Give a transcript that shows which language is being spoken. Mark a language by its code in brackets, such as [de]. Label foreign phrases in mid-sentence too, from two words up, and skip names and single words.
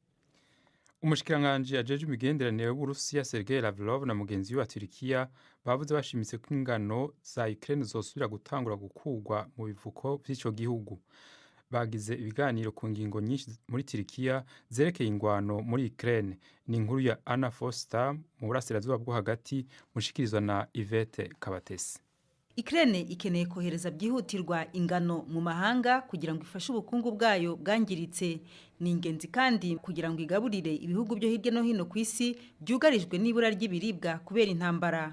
[rn] Umushikiranganje ajeje imigenderanire y'Uburusiya Sergei Lavrov na mugenzi we wa Turkiya bavuze bashimitse ko ingano za Ukraine zosubira gutangura gukugwa mu bivuko by'ico gihugu. Bagize ibiganiro ku ngingo nyinshi muri Turkiya zerekeye ingwano muri Ukraine. Ni inkuru ya Anna Foster mu burasirazuba bwo hagati mushikirizwa na Yvette Kabatesi. [rw] Ukraine ikeneye kohereza byihutirwa ingano mu mahanga kugira ngo ifashe ubukungu bwayo bwangiritse. Ni ingenzi kandi kugira ngo igaburire ibihugu byo hirya no hino ku isi byugarijwe n'ibura ry'ibiribwa kubera intambara.